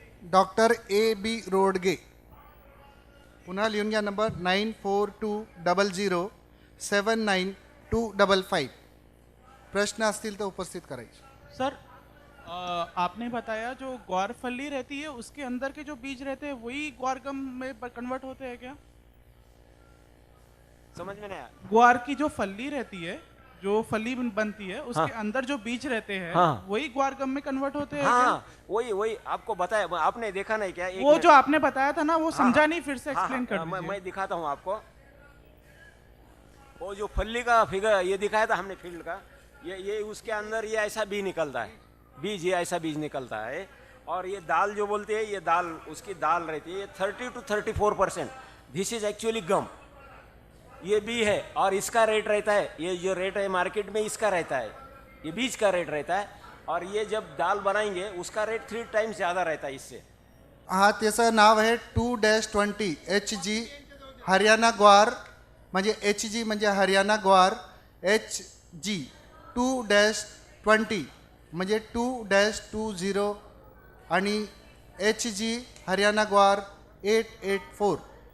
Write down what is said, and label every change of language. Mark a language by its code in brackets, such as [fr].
[mr] Doctor AB रोडगे. पुन्हा लिहून घ्या नंबर 9420 79255. प्रश्न असतील तर उपस्थित करायचे. [hi] सर, आपने बताया जो ग्वार फली रहती है उसके अंदर के जो बीज रहते हैं वही ग्वार गम में कन्वर्ट होते हैं क्या? समझ में नहीं आया? ग्वार की जो फली रहती है, जो फली बनती है उसके हाँ। अंदर जो बीज रहते हैं हाँ। वही ग्वार गम में कन्वर्ट होते हैं हाँ, वही वही आपको बताया, आपने देखा नहीं क्या? क्या? वो जो आपने बताया था ना वो समझा नहीं, फिर से एक्सप्लेन कर मैं दीजिए। दिखाता हूँ आपको। वो जो फल्ली का फिगर ये दिखाया था हमने फील्ड का, ये उसके अंदर ये ऐसा बीज निकलता है, बीज ये ऐसा बीज निकलता है। और ये दाल जो बोलते हैं, ये दाल उसकी दाल रहती है, ये 30 to 34%। [en] this is actually gum, [hi] ये बी है। और इसका रेट रहता है, ये जो रेट है मार्केट में इसका रहता है, ये बीज का रेट रहता है। और ये जब दाल बनाएंगे उसका रेट 3 times ज़्यादा रहता है इससे। [mr] हा त्याचं नाव आहे 2-20 HG हरियाणा ग्वार, म्हणजे HG म्हणजे हरियाणा ग्वार, HG 2-20 म्हणजे 2-20 आणि HG हरियाणा ग्वार 884.